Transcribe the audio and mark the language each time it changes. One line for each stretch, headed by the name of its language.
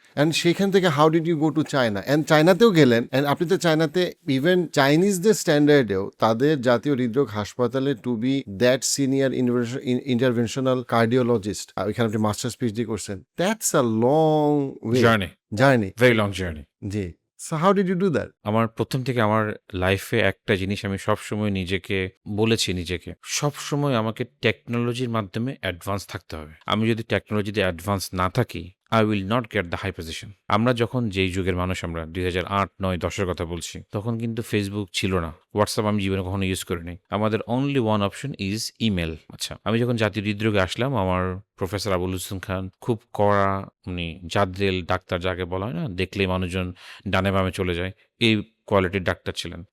Bangla: And সেখান থেকে
English: How did you go to China?
Bangla: And চায়নাতেও গেলেন, অ্যান্ড আপনি তো চায়নাতে ইভেন চাইনিজদের স্ট্যান্ডার্ডেও তাদের জাতীয় হৃদরোগ হাসপাতালে two B that senior interventional cardiologist, ওইখানে আপনি মাস্টার্স পিএইচডি করছেন।
English: That's a long way journey. Very long journey. জি। So how did you do that?
Bangla: আমার ১ম থেকে আমার লাইফে একটা জিনিস আমি সবসময় নিজেকে, সবসময় আমাকে টেকনোলজির মাধ্যমে অ্যাডভান্স থাকতে হবে। আমি যদি টেকনোলজিতে অ্যাডভান্স না থাকি,
English: I will not get the high position.
Bangla: আমরা যখন যেই যুগের মানুষ, আমরা ২০০৮, ৯, ১০ এর কথা বলছি, তখন কিন্তু ফেসবুক ছিল না। হোয়াটসঅ্যাপ আমি জীবনে কখনো ইউজ করিনি। আমাদের
English: Only one option is email.
Bangla: আচ্ছা, আমি যখন জাতীয় হৃদরোগে আসলাম, আমার প্রফেসর আবুল হোসেন খান খুব কড়া, উনি জাদ্রেল ডাক্তার যাকে বলা হয় না, দেখলেই মানুষজন ডানে বামে চলে যায়, এই কোয়ালিটির ডাক্তার ছিলেন।